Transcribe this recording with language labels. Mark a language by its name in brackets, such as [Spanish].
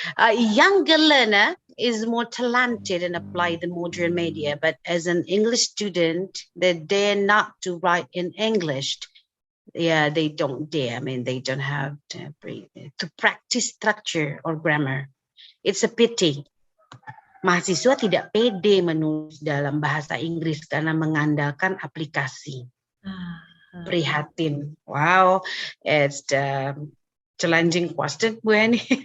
[English] A younger learner is more talented and apply the modern media, but as an English student, they dare not to write in English. Yeah, they don't dare. I mean, they don't have to practice structure or grammar. It's a pity. [Indonesian] Mahasiswa tidak pede menulis dalam bahasa Inggris karena mengandalkan aplikasi. Prihatin. [English] Wow, it's the challenging question, Bu Eni.